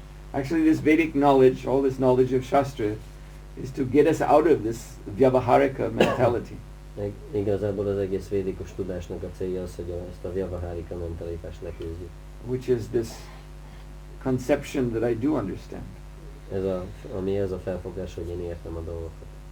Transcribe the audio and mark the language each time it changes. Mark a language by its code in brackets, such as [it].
[en] Actually, this Vedic knowledge, all this knowledge of Shastra, is to get us out of this vyavaharika mentality. [hu] Igazából az egész védikus tudásnak a célja az, hogy ezt a vyavaharika mentalitást leküzdjük. [en] Which is this conception that I do understand. [hu] Ami ez a felfogás, hogy én értem a dolgokat.